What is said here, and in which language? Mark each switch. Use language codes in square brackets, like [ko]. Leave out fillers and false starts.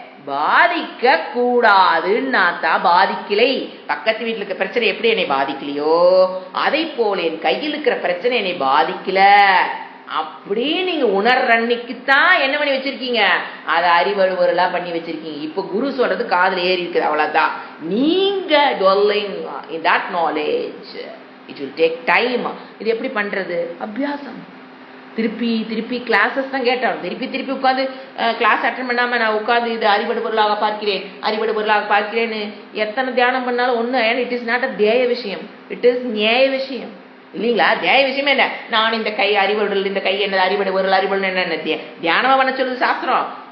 [ta] பாதிக்க கூடாதுன்னா தான் பாதிக்கலை. பக்கத்து வீட்டில் இருக்கிற பிரச்சனை எப்படி என்னை பாதிக்கலையோ அதை போல என் கையில் இருக்கிற பிரச்சனை என்னை பாதிக்கல அப்படி நீங்க உணர்ற அன்னைக்குத்தான் என்ன பண்ணி வச்சிருக்கீங்க? அதை அறிவழு பொருளா பண்ணி வச்சிருக்கீங்க. இப்ப குரு சொல்றது காதுல ஏறி இருக்குது, அவ்வளவுதான். நீங்க [en] dwelling in that knowledge, it will take time. [ta] இது எப்படி பண்றது? அபியாசம். திருப்பி திருப்பி கிளாஸஸ் தான் கேட்டோம். திருப்பி திருப்பி உட்காந்து கிளாஸ் அட்டன் பண்ணாம நான் உட்காந்து இது அறிவடு பொருளாக பார்க்கிறேன் அறிவடு பொருளாக பார்க்கிறேன்னு எத்தனை தியானம் பண்ணாலும் ஒண்ணு. [en] it is not a [ta] தேய விஷயம், இட் இஸ் நியாய விஷயம் இல்லீங்களா? தியாய விஷயம் என்ன? நான் இந்த கை அறிவடு, இந்த கை என்னது அறிவடு பொருள், அறிவடு என்ன தியானமா பண்ண சொல்லுது சாஸ்திரம்?